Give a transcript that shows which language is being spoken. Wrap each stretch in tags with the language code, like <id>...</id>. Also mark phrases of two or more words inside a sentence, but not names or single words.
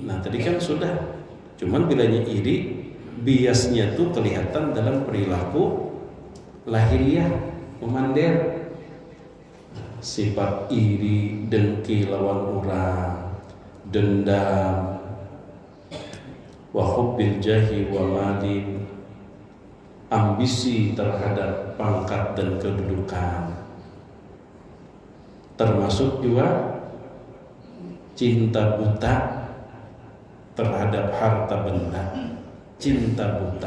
<id>Nah tadi kan sudah, cuman bilanya iri biasnya tuh kelihatan dalam perilaku lahiriah, memander. Sifat iri, dengki lawan orang, dendam,</id> <ar>وحب الجاه والمال,</ar> <id>ambisi terhadap pangkat dan kedudukan. Termasuk juga cinta buta terhadap harta benda, cinta buta.</id>